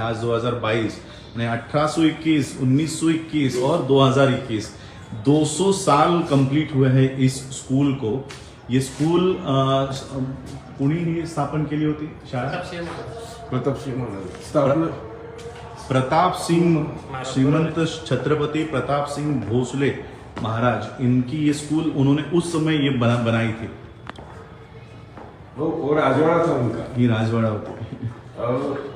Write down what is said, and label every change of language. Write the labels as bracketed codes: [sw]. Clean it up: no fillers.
[hi] आज 2022 नहीं, 1821, 1921 और 2021 200 साल कंप्लीट हुए हैं इस स्कूल को. [mr] ये स्कूल कुणी ही स्थापन केली होती शाळा? [hi] प्रताप सिंह श्रीमंत छत्रपति प्रताप सिंह भोसले महाराज, इनकी ये स्कूल उन्होंने उस समय ये बनाई थी. वो राजवाड़ा था उनका. ये राजवाड़ा होती.